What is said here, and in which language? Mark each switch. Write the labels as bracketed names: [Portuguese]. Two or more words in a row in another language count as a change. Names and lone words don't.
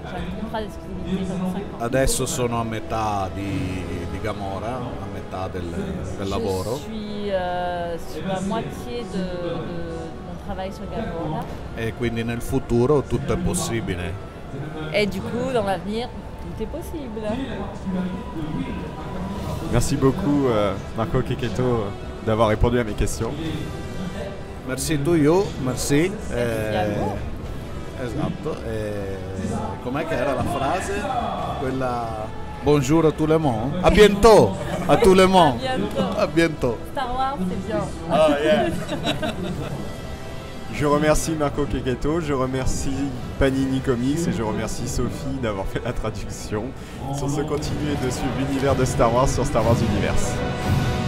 [French] J'ai un contrat d'esclusivité pendant 5 ans. [Italian] Adesso sono a metà di Gamora, a metà del lavoro. [French] Je suis sur la moitié de mon travail sur Gamora. [Italian] E quindi nel futuro tutto è possibile. [French] Et du coup, dans l'avenir, tout est possible. Merci beaucoup Marco Checchetto d'avoir répondu à mes questions. [English] Merci to you, [French] merci. [Italian] a voi. Esatto. Com'è che era la frase? [French] Quella bonjour à tout le monde. A bientôt à tout le monde. À bientôt. A bientôt. Star Wars, c'est bien. [English] Oh yeah. [French] Je remercie Marco Checchetto, je remercie Panini Comics et je remercie Sophie d'avoir fait la traduction sur ce continuer de suivre l'univers de Star Wars sur Star Wars Universe.